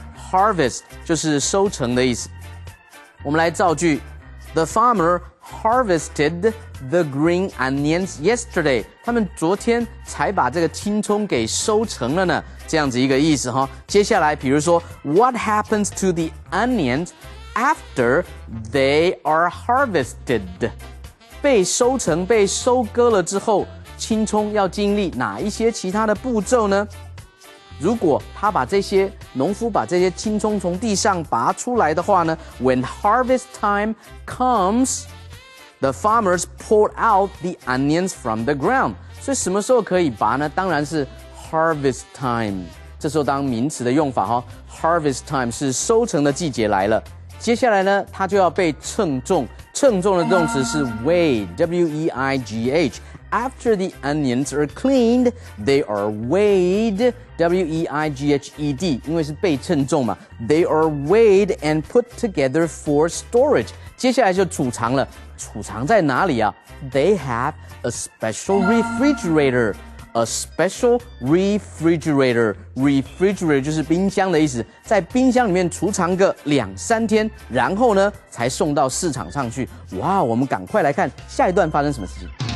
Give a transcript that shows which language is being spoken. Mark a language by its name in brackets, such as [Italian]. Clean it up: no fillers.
[Chinese] Harvest 就是收成的意思。我们来造句 [English] ：The farmer harvested the green onions yesterday. [Chinese] 他们昨天才把这个青葱给收成了呢，这样子一个意思哈。接下来，比如说 [English] ，What happens to the onions after they are harvested？ [Chinese] 被收成、被收割了之后，青葱要经历哪一些其他的步骤呢？如果农夫把这些青葱从地上拔出来的话呢 [English] ，When harvest time comes, the farmers pull out the onions from the ground. [Chinese] 所以什么时候可以拔呢？当然是 harvest time。这时候当名词的用法哈 ，harvest time 是收成的季节来了。接下来呢，它就要被称重。称重的动词是 weigh, W-E-I-G-H. [English] After the onions are cleaned, they are weighed, W-E-I-G-H-E-D. [Chinese] 因为是被称重嘛 [English] ，they are weighed and put together for storage. [Chinese] 接下来就储藏了，储藏在哪里啊 ？ [English] They have a special refrigerator. [Chinese] A special refrigerator. Refrigerator 就是冰箱的意思，在冰箱里面储藏个2-3天，然后呢才送到市场上去。哇，我们赶快来看下一段发生什么事情。